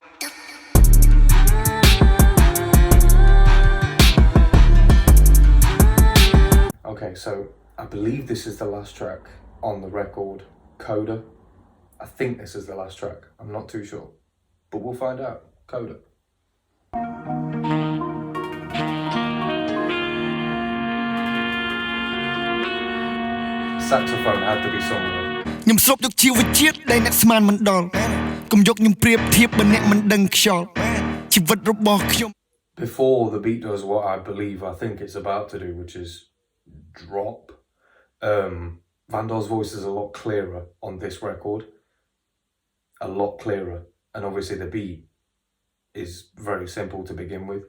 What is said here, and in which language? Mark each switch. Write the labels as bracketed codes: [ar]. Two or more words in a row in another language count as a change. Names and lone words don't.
[en] Okay, so I believe this is the last track on the record, Coda. I think this is the last track. I'm not too sure, but we'll find out. Coda. Saxophone had to be somewhere. [km] ខ្ញុំស្រូបយកជីវជាតិដែលអ្នកស្មានមិនដល់កុំយកខ្ញុំប្រៀបធៀបបើអ្នកមិនដឹងខ្យល់ជីវិតរបស់ខ្ញុំ [en] Before the beat does what I believe I think it's about to do, which is drop, VANNDA's voice is a lot clearer on this record. A lot clearer. And obviously the beat is very simple to begin with.